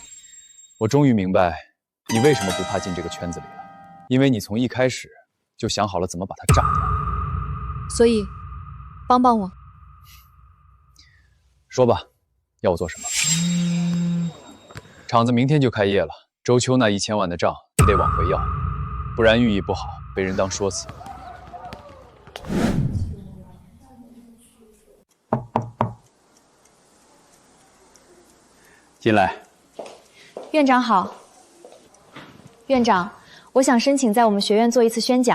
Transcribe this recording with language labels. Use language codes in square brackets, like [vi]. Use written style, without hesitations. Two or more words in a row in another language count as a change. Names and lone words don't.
[zh] 我終於明白你為什麼不怕進這個圈子裡了，因為你從一開始就想好了怎麼把它炸掉。所以，幫幫我。說吧，要我做什麼？廠子明天就開業了，周秋那1000萬的賬你得往回要，不然寓意不好，被人當說辭。進來。院長好。院長，我想申請在我們學院做一次宣講。